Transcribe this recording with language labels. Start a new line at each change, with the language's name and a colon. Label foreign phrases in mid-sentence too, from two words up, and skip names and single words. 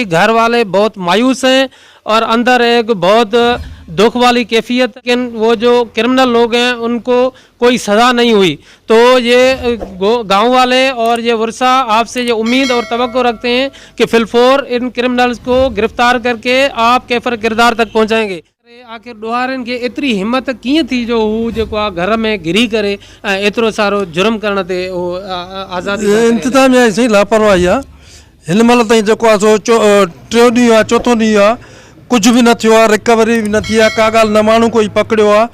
Urdu: گھر والے بہت مایوس ہیں اور اندر ایک بہت دکھ والی کیفیت، لیکن وہ جو کرمنل لوگ ہیں ان کو کوئی سزا نہیں ہوئی. تو یہ گاؤں والے اور یہ ورثہ آپ سے یہ امید اور توقع رکھتے ہیں کہ فی الفور ان کرمنلز کو گرفتار کر کے آپ کیفر کردار تک پہنچائیں گے.
Sindhi: آخر ॾोहारनि खे एतिरी हिमत कीअं थी जो हू जेको आहे घर में घिरी करे एतिरो सारो जुर्म करण ते आज़ादी इंतिज़ामिया जी सही लापरवाही आहे. हिन महिल ताईं जेको आहे सो 3 ॾींहं आहे, चोथों ॾींहुं आहे, कुझु बि न थियो आहे, रिकवरी बि न थी आहे, का ॻाल्हि न माण्हू कोई पकड़ियो आहे.